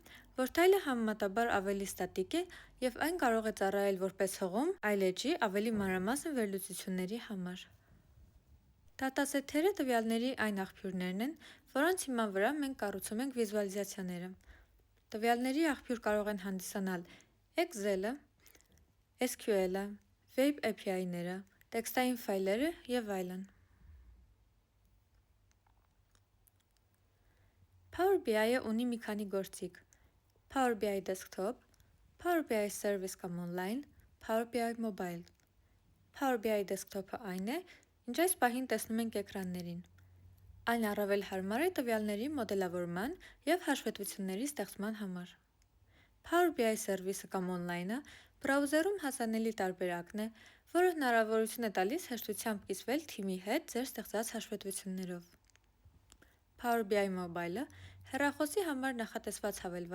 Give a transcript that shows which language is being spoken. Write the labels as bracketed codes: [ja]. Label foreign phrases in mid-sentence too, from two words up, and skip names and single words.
[hy] որ թայլը համեմատաբար ավելի ստատիկ է և այն կարող է ծառայել որպես հղում այլ էջի ավելի մանրամասն վերլուծությունների համար։ Դատասեթերը տվյալների այն աղբյուրներն են, որոնց հիման վրա մենք կառուցում ենք վիզուալիզացիաները։ Տվյալների աղբյուր կարող են հանդիսանալ Excel-ը, SQL-ը, Web API-ները, տեքստային ֆայլերը և այլն։ Power BI-ը ունի մի քանի գործիք՝ Power BI Desktop, Power BI Service կամ Online, Power BI Mobile։ Power BI Desktop-ը այն է, ինչ այս պահին տեսնում ենք էկրաններին։ Այն առավել հարմար է տվյալների մոդելավորման և հաշվետվությունների ստեղծման համար։ Power BI Service-ը կամ Online-ը բրաուզերում հասանելի տարբերակն է, որը հնարավորություն է տալիս հեշտությամբ կիսվել թիմի հետ ձեր ստեղծած հաշվետվություններով։ Power BI Mobile-ը հեռախոսի համար նախատեսված հավելվածն